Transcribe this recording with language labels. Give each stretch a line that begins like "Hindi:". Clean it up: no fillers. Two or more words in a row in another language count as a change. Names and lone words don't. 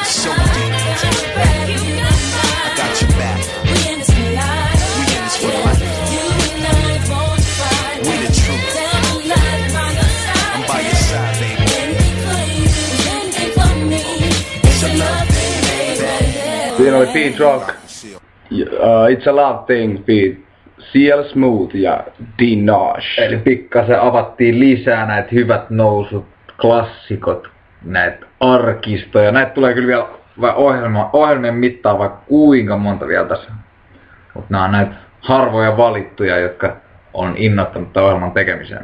English: So deep. I got your back. We in this for life. We in this for life. You and I on fire. We the truth. I'm by your side, baby. It's a love thing, baby.
Finnish: Siinä oli Beat Rock. It's a Love Thing, Beat. CL Smooth ja Dinage. Eli pikkasen avattiin lisää näitä hyvät nousut, klassikot, näitä arkistoja. Näitä tulee kyllä vielä ohjelmien mittaan vaikka kuinka monta vielä tässä. Mutta nämä on näitä harvoja valittuja, jotka on innottanut tämän ohjelman tekemiseen.